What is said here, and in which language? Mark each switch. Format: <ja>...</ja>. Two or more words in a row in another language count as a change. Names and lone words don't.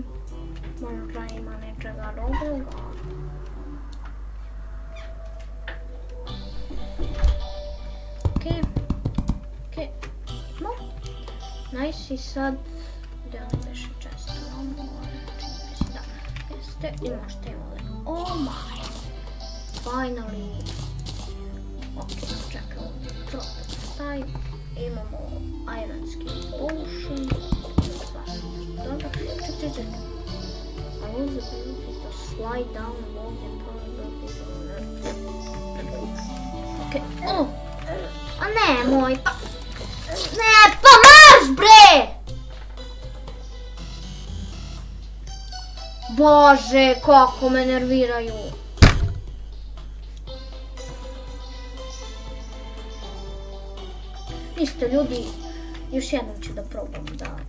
<sr>Možda ima nečega dobroga. Okej. No. Nice, i sad gdje ono beše često. Da, jeste. I možete ovdje.</sr> <en>Oh my. Finally.</en> <sr>Ok, čekaj ovdje. Taj. Imamo Iron Skin Potion. Dobro, ček.</sr> <en>I lose the ability to slide down the wall and probably Ok,</en> <sr>a nemoj, pa... Ne, pa marš bre! Bože, kako me nerviraju. Isto ljudi, još jednom ću da probam da...</sr>